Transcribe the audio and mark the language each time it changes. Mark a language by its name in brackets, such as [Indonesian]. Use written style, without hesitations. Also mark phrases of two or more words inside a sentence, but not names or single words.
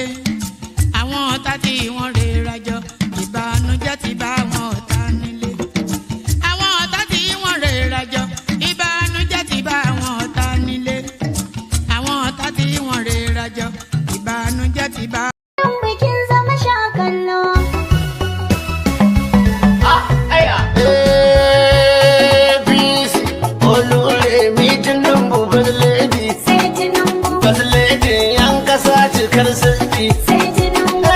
[Yoruba] Àwọn ọ̀tá tí wọ́n rè rajọ ìbànújẹ́ ti bá àwọn ọ̀tá nílé. Àwọn ọ̀tá tí wọ́n rè rajọ ìbànújẹ́ ti bá àwọn ọ̀tá nílé. Àwọn ọ̀tá tí wọ́n rè rajọ ìbànújẹ́ ti bá. [Hausa] Bikin zama shakallo. APC Oluremi Tinubu [English] First Lady. [Hausa] Sai Tinubu. [English] First Lady [Hausa] yan kasa cikar sarki. Sai Tinubu.